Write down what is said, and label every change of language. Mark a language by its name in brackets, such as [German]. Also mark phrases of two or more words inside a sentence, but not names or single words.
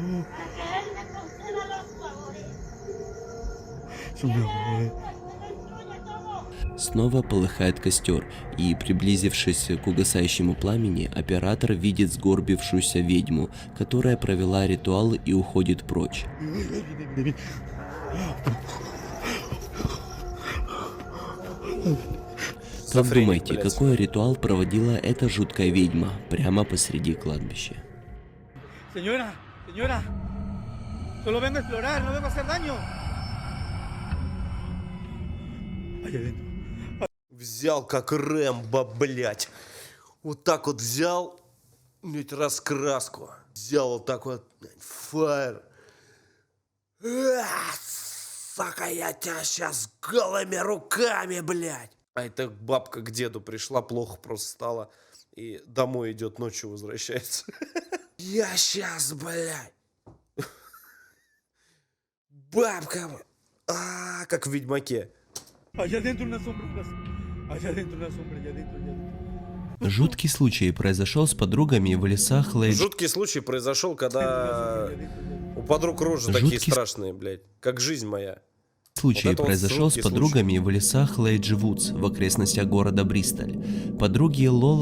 [Russian] Снова полыхает костер, и, приблизившись к угасающему пламени, оператор видит сгорбившуюся ведьму, которая провела ритуал и уходит прочь. Как думаете, блядь. какой ритуал проводила эта жуткая ведьма прямо посреди кладбища? [Spanish] Señora, señora, solo vengo a explorar, no vengo a hacer daño. Allá adentro. [Russian] Взял как Рэмбо, блядь. Вот так вот взял, блядь, раскраску. Взял вот так вот, блядь, фаер. Сука, я тебя сейчас голыми руками, блядь. А эта бабка к деду пришла, плохо просто стало. И домой идет, ночью возвращается. Я сейчас, блядь. Бабка. Как в Ведьмаке. [Spanish] Allá adentro unas sombras. Allá adentro una sombra, allá adentro, allá adentro. [Russian] Жуткий случай произошел с подругами в лесах Лейдж. Жуткий случай произошел, когда у подруг рожи такие Жуткий страшные, блядь. Как жизнь моя. случай Вот это вот произошел с жуткий подругами в лесах Лейджи-Вудс в окрестностях города Бристоль. Подруги Лола